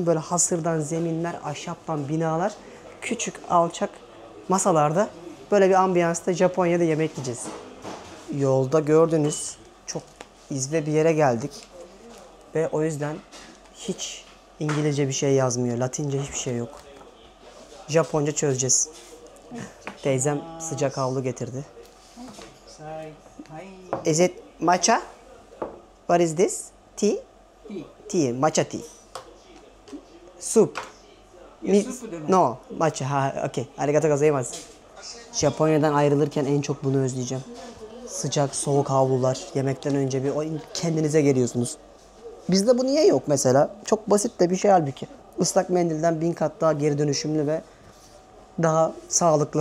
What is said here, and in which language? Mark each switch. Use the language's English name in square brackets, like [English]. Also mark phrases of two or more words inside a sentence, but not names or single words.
[Turkish] Böyle hasırdan zeminler, ahşaptan binalar, küçük alçak masalarda böyle bir ambiyansta Japonya'da yemek yiyeceğiz. Yolda gördünüz, çok izbe bir yere geldik. Ve o yüzden hiç İngilizce bir şey yazmıyor. Latince hiçbir şey yok. Japonca çözeceğiz. Teyzem sıcak havlu getirdi. [English] Is it matcha? What is this? Tea? Tea. Matcha tea. Soup. No, matcha. Ha, okay. [Japanese] ありがとうございます. [Turkish] Japonya'dan ayrılırken en çok bunu özleyeceğim. Sıcak, soğuk havlular. Yemekten önce bir kendinize geliyorsunuz. Bizde bu niye yok mesela? Çok basit de bir şey halbuki. Islak mendilden 1000 kat daha geri dönüşümlü ve daha sağlıklı.